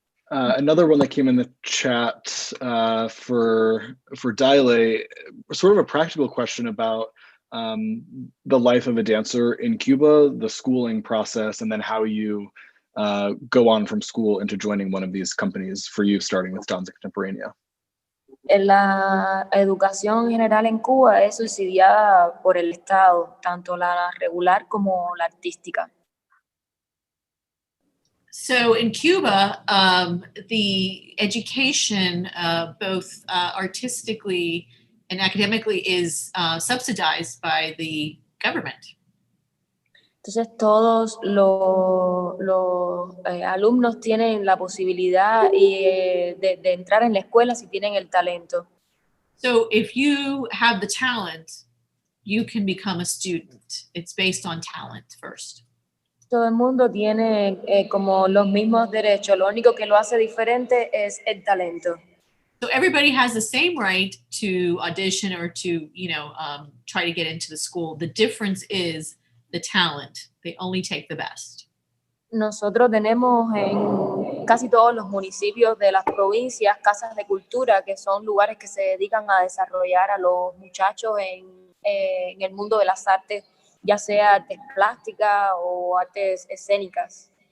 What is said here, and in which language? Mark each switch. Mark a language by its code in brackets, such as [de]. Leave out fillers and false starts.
[en] Another one that came in the chat for Dile, sort of a practical question about the life of a dancer in Cuba, the schooling process, and then how you go on from school into joining one of these companies, for you starting with Danza Contemporanea. [es] La educación general en Cuba es subsidiada por el Estado, tanto la regular como la artística. [en] So in Cuba, the education, both artistically and academically, is subsidized by the government. [es] Entonces todos los alumnos tienen la posibilidad de entrar en la escuela si tienen el talento. [en] So if you have the talent, you can become a student. It's based on talent first. [es] Todo el mundo tiene como los mismos derechos. Lo único que lo hace diferente es el talento. [en] So everybody has the same right to audition or to, try to get into the school. The difference is the talent. They only take the best. [es] Nosotros tenemos en casi todos los municipios de las provincias casas de cultura, que son lugares que se dedican a desarrollar a los muchachos en el mundo de las artes, ya sea artes plásticas o artes escénicas.